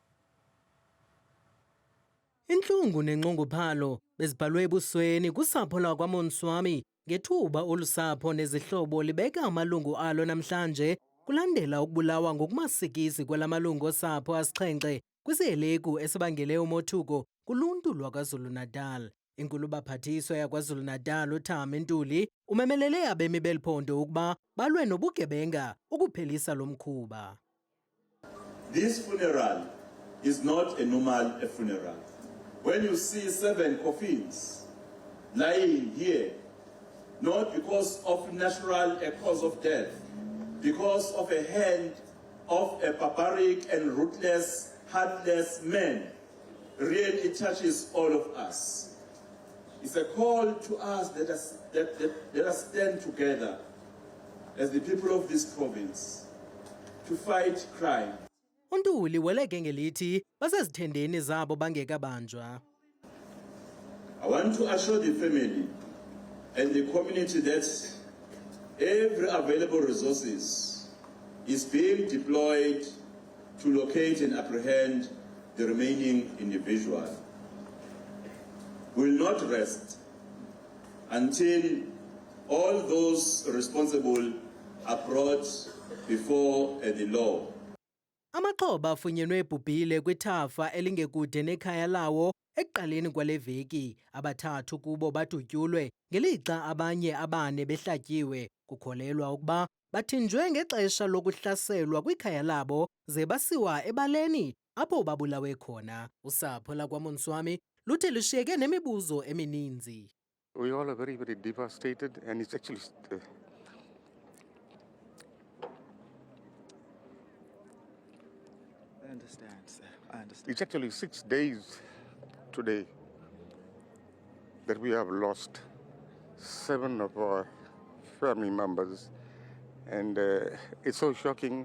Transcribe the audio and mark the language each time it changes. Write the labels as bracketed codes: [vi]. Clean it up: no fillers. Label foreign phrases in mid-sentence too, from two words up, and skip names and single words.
[xh] Intlungu nenxunguphalo bezibhalwe ebusweni kusapho lakwaMonswami ngethuba olusapho nezihlobo libeka amalungu alo namhlanje kulandela ukubulawa ngokumasikisi kwelamalungu osapho asixhenxe kwisihelegu esibangele umothuko kuluntu lwaKwaZulu-Natal. Inkulu-baphathiswa yaKwaZulu-Natal uThami Ntuli umemelele abemi beliphondo ukuba balwe nobugebenga ukuphelisa lo mkhuba. [en] This funeral is not a normal funeral. When you see 7 coffins lying here, not because of natural cause of death, because of a hand of a barbaric and ruthless, heartless man, really touches all of us. It's a call to us let us stand together as the people of this province to fight crime. [xh] uNtuli weleke ngelithi basezithendeni zabo bangekabanjwa. [en] I want to assure the family and the community that every available resources is being deployed to locate and apprehend the remaining individual. We will not rest until all those responsible are brought before the law. [xh] Amaxhoba afunyenwe ebhubhile kwithafa elingekude nekhaya lawo ekuqaleni kwale veki. Abathathu kubo badutyulwe ngelixa abanye abane behlatyiwe. Kukholelwa ukuba bathinjwe ngexesha lokuhlaselwa kwikhaya labo ze basiwa ebaleni apho babulawe khona. Usapho lakwaMonswami luthe lushiyeke nemibuzo emininzi. [en] We all are very, very devastated, and it's actually I understand, sir. I understand. it's actually 6 days today that we have lost 7 of our family members, and it's so shocking.